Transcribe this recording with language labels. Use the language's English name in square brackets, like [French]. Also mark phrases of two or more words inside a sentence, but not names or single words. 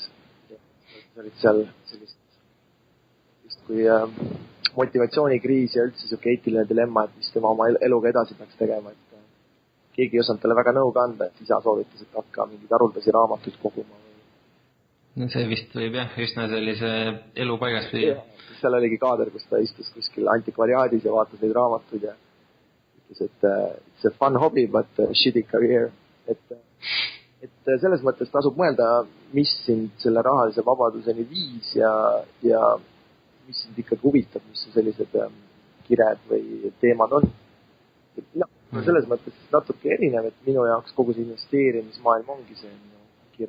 [Estonian] Olid seal sellist kui motivatsioonikriis ja üldse siuke eetiline dilemma, et mis tema oma eluga edasi peaks tegema. Et keegi ei osanud talle väga nõuga anda, et isa soovitas, et hakka mingeid haruldasi raamatuid koguma. No see vist võib jah, üsna sellise elu paigas viia. Seal oligi kaader, kus ta istus kuskil antikvariaadis ja vaatas neid raamatuid ja ütles, et [English] it's a fun hobby, but shitty career. [Estonian] Et selles mõttes tasub mõelda, mis sind selle rahalise vabaduseni viis ja mis sind ikkagi huvitab, mis su sellised kired või teemad on. Selles mõttes natuke erinev, et minu jaoks kogu see investeerimismaailm ongi see minu kirg.